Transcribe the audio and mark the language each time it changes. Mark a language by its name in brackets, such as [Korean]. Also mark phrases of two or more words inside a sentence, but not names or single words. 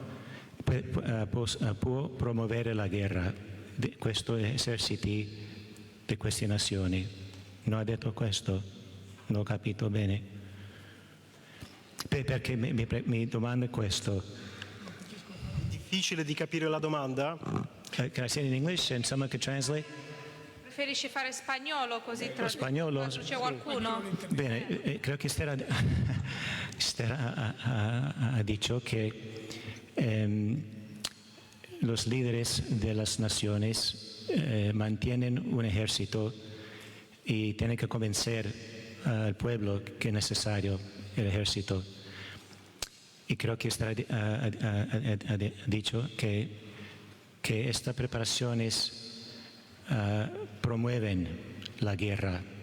[Italian] Può promuovere la guerra di questo esercito di queste nazioni. Non ha detto questo? Non ho capito bene. Perché mi domanda questo. Difficile di capire la domanda. [English] Can I say it in English and someone could translate? [Italian] Preferisci fare spagnolo così Spagnolo? c'è qualcuno? Bene, credo che Stella ha detto che [Spanish] los líderes de las naciones mantienen un ejército y tienen que convencer al pueblo que es necesario el ejército. Y creo que Stella ha dicho que estas preparaciones promueven la guerra.